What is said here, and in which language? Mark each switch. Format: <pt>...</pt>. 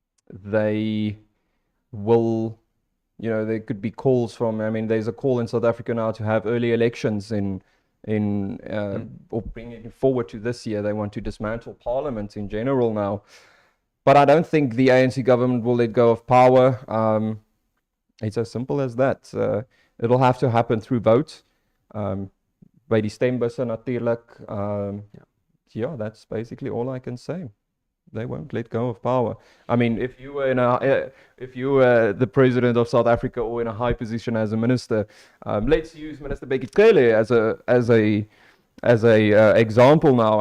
<en>They will, there could be calls from, there's a call in South Africa now to have early elections in or bringing it forward to this year. They want to dismantle Parliament in general now. But I don't think the ANC government will let go of power. It's as simple as that. It'll have to happen through vote.</en> <af>By die stembusse natuurlijk.</af> <en>Yeah, that's basically all I can say. They won't let go of power. I mean, if you were the president of South Africa or in a high position as a minister, let's use Minister Bekele as a example now.</en>